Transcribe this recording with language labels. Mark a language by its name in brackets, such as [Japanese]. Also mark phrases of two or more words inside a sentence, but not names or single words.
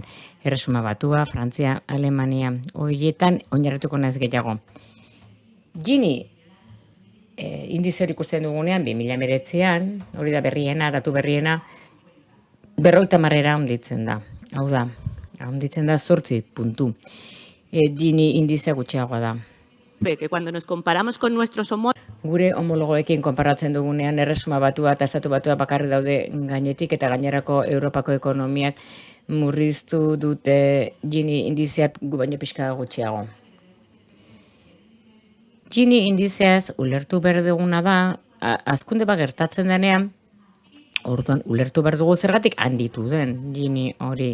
[Basque] Erresuma Batua, Frantzia, Alemania, horietan oinarrituko naiz gehiago. Gini indize hori ikusten dugunean, 2019an, hori da berriena, datu berriena, 50 handitzen da. Hau da, handitzen da 8 puntu. Gini indize gutxiagoa da. [Spanish] Que cuando nos comparamos con nuestros [Basque] Gure homologoekin konparatzen dugunean, Erresuma Batua eta Estatu Batua bakarri daude gainetik eta gainerako Europako ekonomiak murriztu dute Gini indizeak gu baino pixka gutxiago. Gini indizeaz ulertu behar duguna da, hazkunde bat gertatzen denean, orduan ulertu behar dugu zergatik handitu den Gini hori.